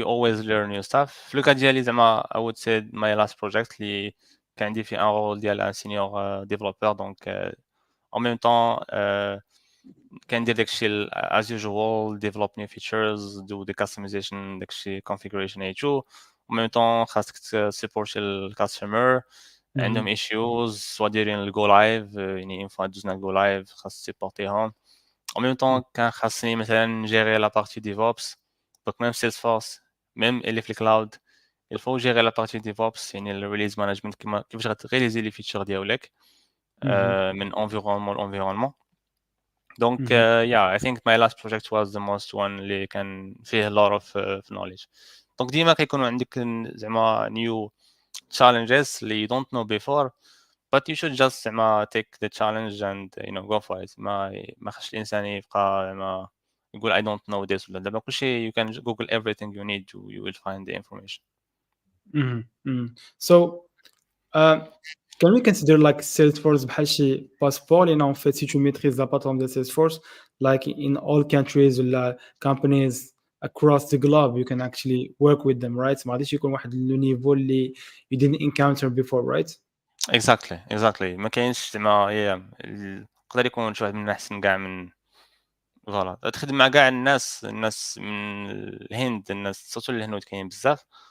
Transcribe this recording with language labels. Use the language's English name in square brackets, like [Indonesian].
[English] tu always learn new stuff [Arabic] في لو كا ديالي زعما [English] I would say my last project [Arabic] اللي كان عندي فيه ان رول ديال [French] un senior développeur donc en même temps [Arabic] كندير داكشي [English] as usual develop new features do the customization داكشي configuration و [French] en même temps [Arabic] خاصك تسيبورتي الكاستمر عندهم مهم. issues سوا دايرين الجو لايف يعني اون فوا دوزنا الجو لايف خاص تسيبورتيهم en même temps كان خاصني مثلا نجيري لا بارتي ديفوبس دونك ميم سيلسفورس ميم اللي في الكلاود [French] il faut gérer la partie DevOps [Arabic] يعني الريليز مانجمنت كيما كيفاش غتريليزي لي فيتشر ديالك مهم. من environnement لenvironnement donc مهم. [English] yeah I think my last project was the most one [Arabic] اللي كان فيه [English] a lot of knowledge donc [Arabic] ديما كيكونوا عندك زعما [English] new challenges اللي you don't know before but you should just زعما take the challenge and go for it [Arabic] ما خصش الانسان يبقى زعما يقول [English] I don't know this [Arabic] ولا دابا كلشي [English] you can google everything you need to you will find the information. مهم. مهم. So Uh, can we consider like Salesforce [Arabic] بحال شي [English] passport لأن [French] en fait si tu maîtrises la plateforme de Salesforce [English] like in all countries ولا companies across the globe you can actually work with them right [Arabic] ما غاديش يكون واحد لو نيفو اللي [English] you didn't encounter before right exactly [Arabic] ما كاينش زعما يقدر يكون شي واحد من احسن كاع من فوالا تخدم مع كاع الناس من الهند الناس سورتو الهنود كاينين بزاف